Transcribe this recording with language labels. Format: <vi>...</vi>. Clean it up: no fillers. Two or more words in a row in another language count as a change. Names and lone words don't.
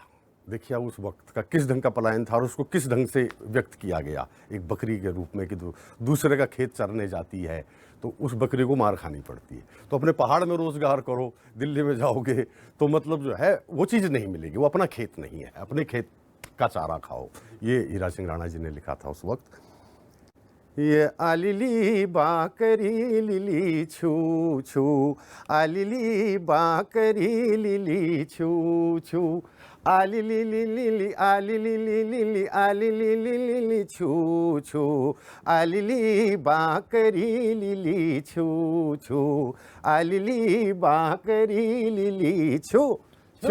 <hi>देखिए उस वक्त का किस ढंग का पलायन था और उसको किस ढंग से व्यक्त किया गया, एक बकरी के रूप में कि दूसरे का खेत चरने जाती है तो उस बकरी को मार खानी पड़ती है। तो अपने पहाड़ में रोजगार करो, दिल्ली में जाओगे तो मतलब जो है वो चीज़ नहीं मिलेगी, वो अपना खेत नहीं है, अपने खेत का चारा खाओ। ये हीरा सिंह राणा जी ने लिखा था उस वक्त।</hi> <kfy>ये आलिली बाकरी लिली छू छू, आलिली बाकरी लिली छू छू, आलिली लिली आलिली लिली आलिली लिली छू छू, आलिली बाकरी लिली छू छू, आलिली बाकरी लिली छू छू।</kfy>